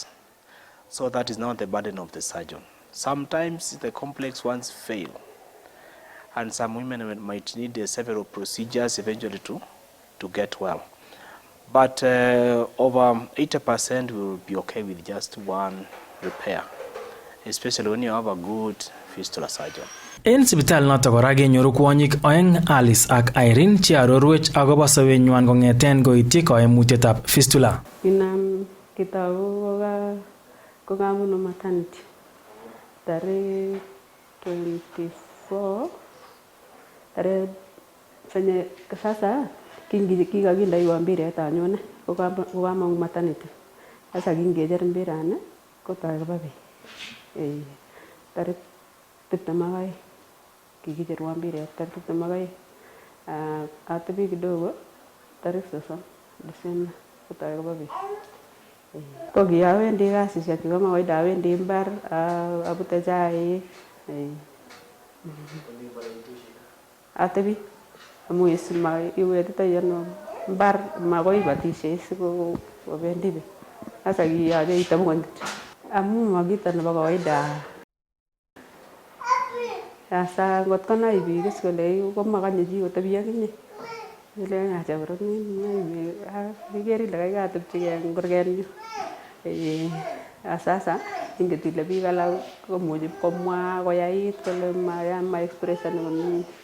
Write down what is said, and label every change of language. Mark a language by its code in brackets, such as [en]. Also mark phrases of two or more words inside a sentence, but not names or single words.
[en] So that is not the burden of the surgeon. Sometimes the complex ones fail, and some women might need several procedures eventually to get well. But over 80% will be okay with just one repair, especially when you have a good fistula surgeon. [kln] En sipitali noto kora kenyoru kwonyik oeng, Alice ak Irene, che arorwech akobo sobenywan kong'eten koityi koimutietab fistula. Inam kitabu kokamuno maternity tarehe 24 tarehe fenye sasa kikakindaiwa mbiret anyone kokamong maternity. Sasa kingecher mbirani kotoi koba beek. Tarehe 22 kikicherwa mbiret tarehe 22. Atebi kidogo [sw] tarehe 30 Desemba [kln] kotoi koba beek. Ko kiawendi kasisiek chebo kawaida, awendi mbar abute chaik. Atebi amu iwetitoi ano mbar makoi ibatishe sikobendi beek. Sasa kiyoche itebi konyo amu makito nebo kawaida. Sasa ngot konai biik kole komakanye chi kotebi ak inye. Ile acha boroni ikere ile kai katepchigei eng kurgenyu. Sasa inget ile biik alak komuchi komwa koyait kole ma expression komie.